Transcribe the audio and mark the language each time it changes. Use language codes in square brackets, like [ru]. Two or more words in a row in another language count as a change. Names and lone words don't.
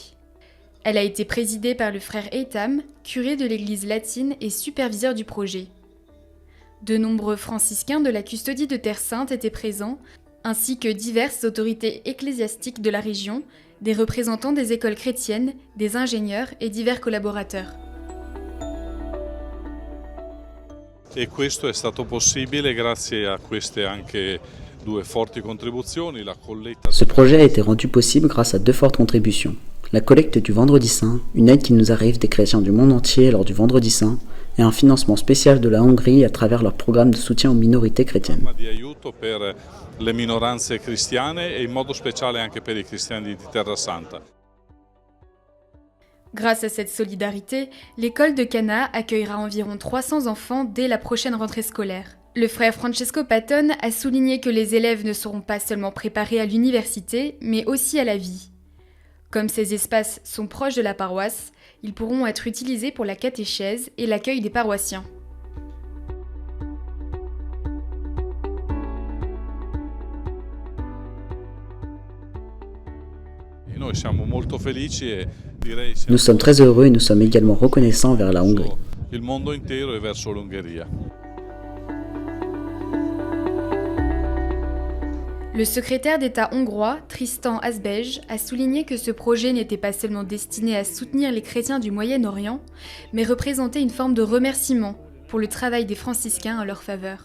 [fr] Elle a été présidée par le frère Eitam, curé de l'église latine et superviseur du projet. De nombreux franciscains de la Custodie de Terre Sainte étaient présents, ainsi que diverses autorités ecclésiastiques de la région, des représentants des écoles chrétiennes, des ingénieurs et divers collaborateurs. [it] E questo è stato possibile grazie a queste anche due forti contribuzioni, la colletta. [fr] Ce projet a été rendu possible grâce à deux fortes contributions. La collecte du Vendredi Saint, une aide qui nous arrive des chrétiens du monde entier lors du Vendredi Saint, et un financement spécial de la Hongrie à travers leur programme de soutien aux minorités chrétiennes. [it] Di aiuto per le minoranze cristiane e in modo speciale anche per i cristiani di Terra Santa. [fr] Grâce à cette solidarité, l'école de Cana accueillera environ 300 enfants dès la prochaine rentrée scolaire. Le frère Francesco Patton a souligné que les élèves ne seront pas seulement préparés à l'université, mais aussi à la vie. Comme ces espaces sont proches de la paroisse, ils pourront être utilisés pour la catéchèse et l'accueil des paroissiens. Nous sommes très heureux et nous sommes également reconnaissants vers la Hongrie. [it] Il mondo intero e verso l'Ungheria. [fr] Le secrétaire d'État hongrois, Tristan Azbej, a souligné que ce projet n'était pas seulement destiné à soutenir les chrétiens du Moyen-Orient, mais représentait une forme de remerciement pour le travail des franciscains en leur faveur.